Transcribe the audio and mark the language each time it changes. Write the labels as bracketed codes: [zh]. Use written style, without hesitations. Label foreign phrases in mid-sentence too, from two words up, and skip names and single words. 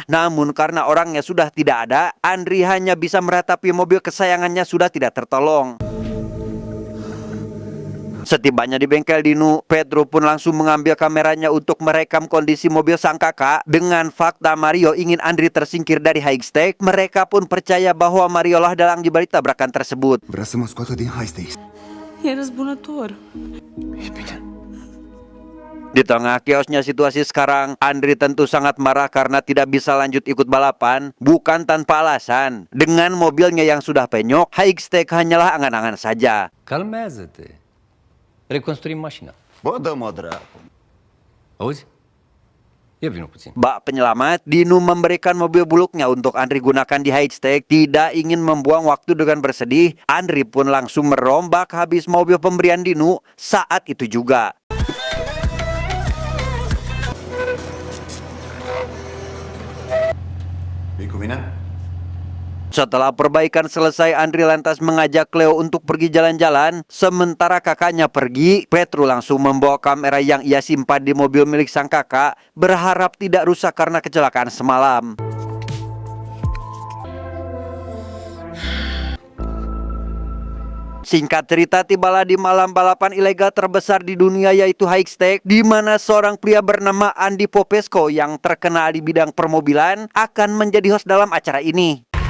[id] Namun karena orangnya sudah tidak ada, Andri hanya bisa meratapi mobil kesayangannya sudah tidak tertolong. Setibanya di bengkel Dinu, Pedro pun langsung mengambil kameranya untuk merekam kondisi mobil sang kakak. Dengan fakta Mario ingin Andri tersingkir dari high stake, mereka pun percaya bahwa Mario lah dalang di balik tabrakan tersebut. [ro] Vrea să mă scoată din high stakes. E răzbunător. E bine. [id] Di tengah kiosnya situasi sekarang, Andri tentu sangat marah karena tidak bisa lanjut ikut balapan, bukan tanpa alasan. Dengan mobilnya yang sudah penyok, high stake hanyalah angan-angan saja. [ro] Calmează-te. Reconstruim mașina. Bă, dă-mă dracu. Auzi? Ia vină puțin. [id] Bak penyelamat, Dinu memberikan mobil buluknya untuk Andri gunakan di high stake. Tidak ingin membuang waktu dengan bersedih, Andri pun langsung merombak habis mobil pemberian Dinu saat itu juga. [ro] Vii cu mine? [id] Setelah perbaikan selesai, Andri lantas mengajak Cleo untuk pergi jalan-jalan. Sementara kakaknya pergi, Petru langsung membawa kamera yang ia simpan di mobil milik sang kakak, berharap tidak rusak karena kecelakaan semalam. Singkat cerita, tibalah di malam balapan ilegal terbesar di dunia yaitu high stake, di mana seorang pria bernama Andy Popesco yang terkenal di bidang permobilan akan menjadi host dalam acara ini.